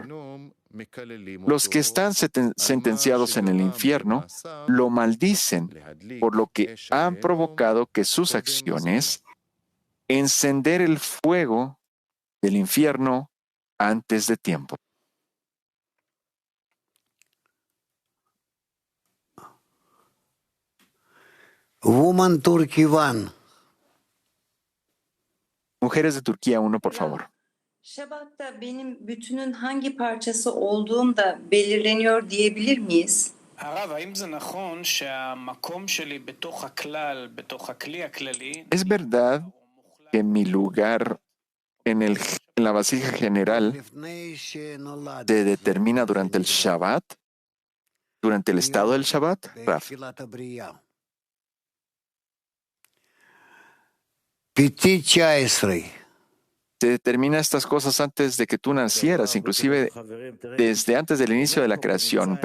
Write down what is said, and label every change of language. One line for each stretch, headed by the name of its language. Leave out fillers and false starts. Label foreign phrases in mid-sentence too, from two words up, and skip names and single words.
Spanish: Los que están sentenciados en el infierno lo maldicen, por lo que han provocado que sus acciones encender el fuego del infierno antes de tiempo.
English: Woman Turkey 1.
Spanish: Mujeres de Turquía 1, por favor.
Turkish: Şabat'ta benim bütünün hangi parçası olduğum da belirleniyor diyebilir miyiz?
Hebrew: הרב, האם זה נכון שהמקום שלי בתוך הכלל, בתוך הכלי הכללי,
Spanish: ¿Es verdad que mi lugar en la vasija general se determina durante el Shabbat? ¿Durante el estado del Shabbat? Raf. Se determina estas cosas antes de que tú nacieras, inclusive desde antes del inicio de la creación.